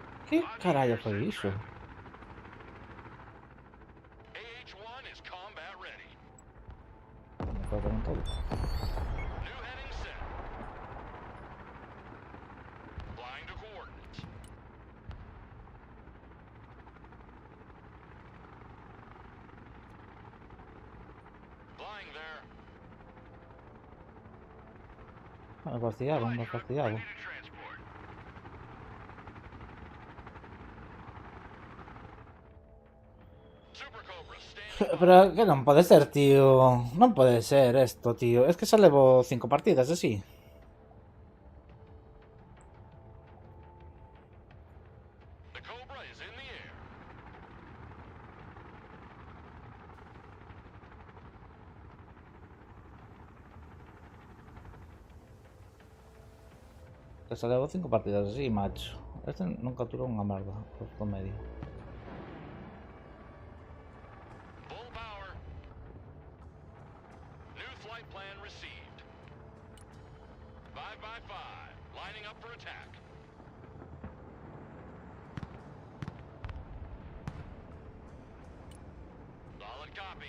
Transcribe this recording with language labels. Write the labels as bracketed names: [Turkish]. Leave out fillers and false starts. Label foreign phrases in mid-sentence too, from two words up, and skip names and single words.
[Galician] Que carallo foi iso? [English] AH-1 is combat ready. [Galician] Me foi con todo. [English] New heading set. Flying to coordinates. Flying there. [Galician] Me fastidiaron, me [English] Roger. [Galician] fastidiado. [English] Ready to transport. Super Cobra, standing by. [Galician] Pero que non pode ser, tío. Non pode ser esto, tío. Es que xa levo 5 partidas, así. The Cobra is in the air. Que xa levo 5 partidas así, macho. Este non capturou unha merda. Por medio. [English] Full power. New flight plan received. 5x5. Lining up for attack. Solid copy.